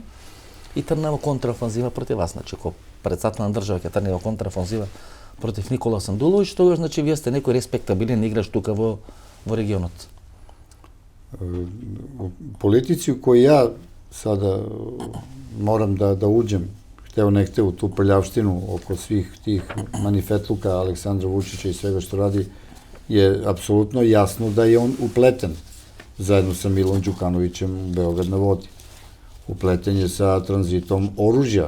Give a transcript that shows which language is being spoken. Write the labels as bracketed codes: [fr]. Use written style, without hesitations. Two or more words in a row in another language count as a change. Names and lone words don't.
[mk] И тргна во контрафанзива против вас, значи ко председател на држава ќе тргне во контрафанзива против Никола Сандуловиќ, тогаш значи вие сте некој респектабилен играч тука во регионот. [sr] Политици у кои ја сада морам да уđem, hteo ne hteo, u tu prljavštinu oko svih tih manifetluka Aleksandra Vučića i svega što radi, je apsolutno jasno da je on upleten zajedno sa Milom Đukanovićem u Beograd na vodi. Upleten je sa tranzitom oružja.